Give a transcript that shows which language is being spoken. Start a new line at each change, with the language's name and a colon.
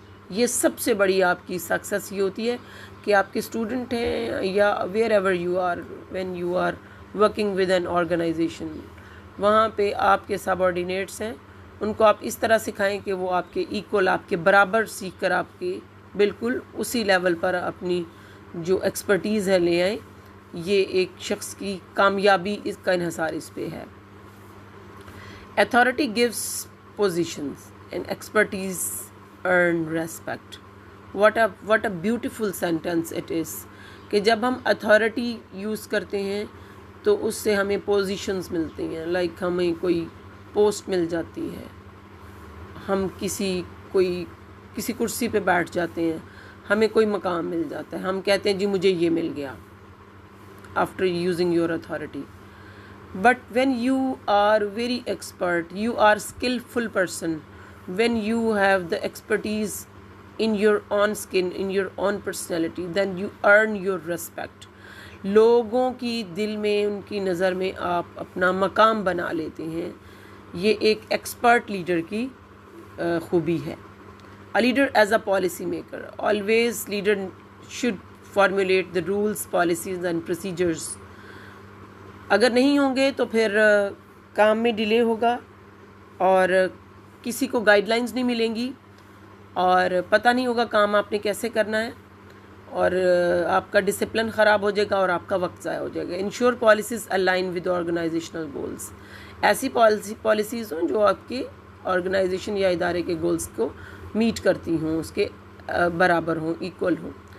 Urdu: یہ سب سے بڑی آپ کی سکسیس یہ ہوتی ہے کہ آپ کے اسٹوڈنٹ ہیں یا
English: wherever you are, when you are working with an organisation,
Urdu: وہاں پہ آپ کے سب آرڈینیٹس ہیں, ان کو آپ اس طرح سکھائیں کہ وہ آپ کے ایکول, آپ کے برابر سیکھ کر آپ کے بالکل اسی لیول پر اپنی جو ایکسپرٹیز ہے لے آئیں. یہ ایک شخص کی کامیابی اس کا انحصار اس پہ ہے.
English: Authority gives positions and expertise earn respect. What a beautiful sentence it is,
Urdu: کہ جب ہم اتھارٹی یوز کرتے ہیں تو اس سے ہمیں پوزیشنز ملتی ہیں, لائک ہمیں کوئی پوسٹ مل جاتی ہے, ہم کسی کرسی پہ بیٹھ جاتے ہیں, ہمیں کوئی مقام مل جاتا ہے, ہم کہتے ہیں جی مجھے یہ مل گیا
English: after using your authority. But when you are very expert, you are skillful person, when you have the expertise in your own skin, in your own personality, then you earn your respect.
Urdu: لوگوں کی دل میں, ان کی نظر میں آپ اپنا مقام بنا لیتے ہیں. یہ ایک ایکسپرٹ لیڈر کی خوبی ہے.
English: A leader as a policy maker, always leader should formulate the rules, policies and procedures.
Urdu: اگر نہیں ہوں گے تو پھر کام میں ڈیلے ہوگا, اور کسی کو گائیڈ لائنز نہیں ملیں گی, اور پتہ نہیں ہوگا کام آپ نے کیسے کرنا ہے, اور آپ کا ڈسپلن خراب ہو جائے گا اور آپ کا وقت ضائع ہو جائے گا.
English: Ensure policies align with organisational goals.
Urdu: ایسی پالیسیز ہوں جو آپ کی آرگنائزیشن یا ادارے کے گولز کو میٹ کرتی ہوں, اس کے برابر ہوں, ایکول ہوں.